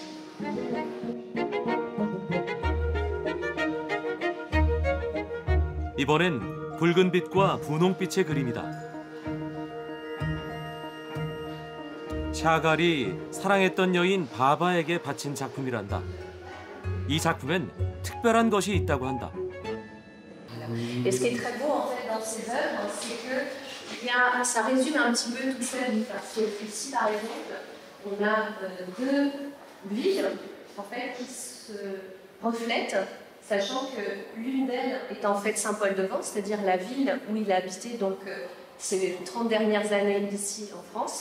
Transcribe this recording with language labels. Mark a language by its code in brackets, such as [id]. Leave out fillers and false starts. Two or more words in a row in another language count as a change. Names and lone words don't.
[ko] 이번엔 붉은 빛과 분홍빛의 그림이다. 샤갈이 사랑했던 여인 바바에게 바친 작품이란다. 이 작품엔 특별한 것이 있다고 한다. [fr] Et ce qui est très beau en fait dans ces œuvres, c'est que ça résume un petit peu toute sa vie. Parce que ici, par exemple, on a deux villes en fait qui se reflètent, sachant que l'une d'elles est en fait Saint-Paul-de-Vence, c'est-à-dire la ville où il a habité donc ces 30 dernières années ici en France.